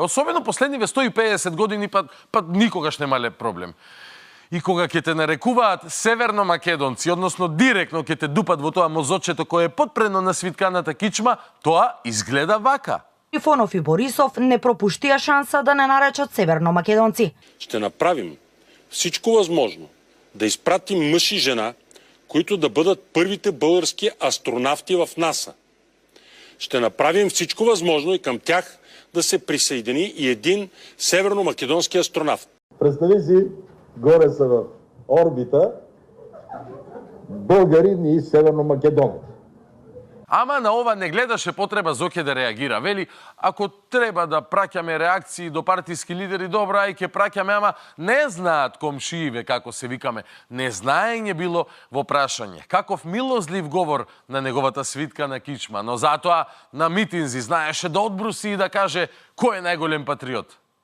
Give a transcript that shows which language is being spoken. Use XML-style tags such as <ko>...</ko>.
<mk>Особено последниве 150 години пат никогаш немале проблем. И кога ќе те нарекуваат северно-македонци, односно директно ќе те дупат во тоа мозочето кое е потпрено на свитканата кичма, тоа изгледа вака. Трифонов и Борисов не пропуштија шанса да не наречат северно-македонци.</mk> <bg>Ще направим всичко възможно да изпратим мъж и жена, които да бъдат първите български астронавти в НАСА. Ще направим всичко възможно и към тях да се присъедини и един северно-македонски астронавт. Представи си, горе са в орбита българин и северно-македонец.</bg> <mk>Ама на ова не гледаше потреба Зоке да реагира. Вели, ако треба да праќаме реакции до партиски лидери, добро, ај ќе праќаме, ама не знаат комшииве како се викаме. Незнаење било во прашање. Каков милозлив говор на неговата свитка на кичма, но затоа на митинзи знаеше да одбруси и да каже кој е најголем патриот.</mk>